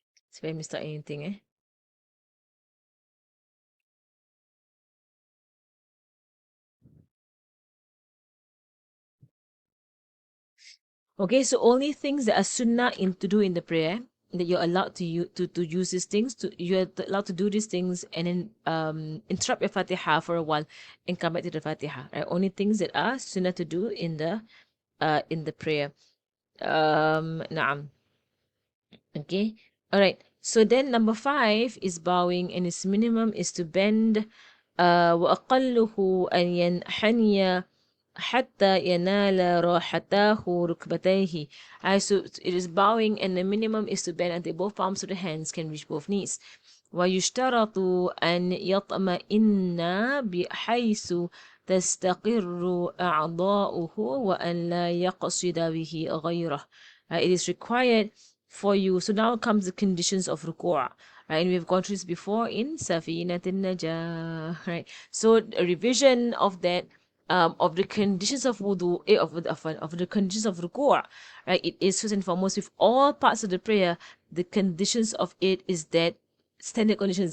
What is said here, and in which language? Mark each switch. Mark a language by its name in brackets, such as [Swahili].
[English] See if I missed out anything, Okay, so only things that are sunnah to do in the prayer, that you're allowed to use these things, you're allowed to do these things and then interrupt your Fatiha for a while and come back to the Fatiha. Right? Only things that are sunnah to do in the prayer. Naam. Okay. All right. So then number 5 is bowing, and its minimum is to bend. [Arabic] وأقله أن ينحني حتى ينال راحته ركبتيه. [English] So it is bowing, and the minimum is to bend until both palms of the hands can reach both knees. [Arabic] ويشترط أن يطمئن بحيث تستقر أعضاؤه وأن لا يقصد به غيره. [English] It is required for you. So now comes the conditions of ruku'. Right, and we've gone through this before in Safinatin Najah. Right, so a revision of that, of the conditions of wudu, of the conditions of ruku'. Right, it is first and foremost with all parts of the prayer. The conditions of it is that standard conditions.